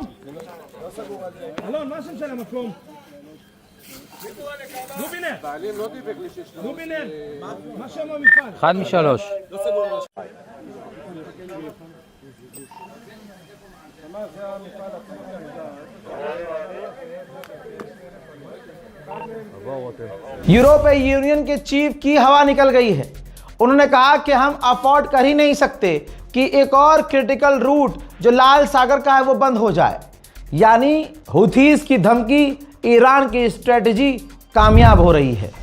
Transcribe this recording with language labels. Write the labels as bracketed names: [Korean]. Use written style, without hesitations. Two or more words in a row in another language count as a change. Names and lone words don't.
[Hebrew] אלון, מה השם של המקום? לובינר. לובינר, מה שם המפעל? 1 מ-3. מה זה המפעל עצמו? [Hindi] यूरोपीय यूनियन के चीफ की हवा निकल गई है। उन्होंने कहा कि हम अफोर्ड कर ही नहीं सकते कि एक और [English] critical route [Hindi] जो लाल सागर का है वो बंद हो जाए। यानी हुथीज की धमकी, ईरान की स्ट्रेटजी कामयाब हो रही है।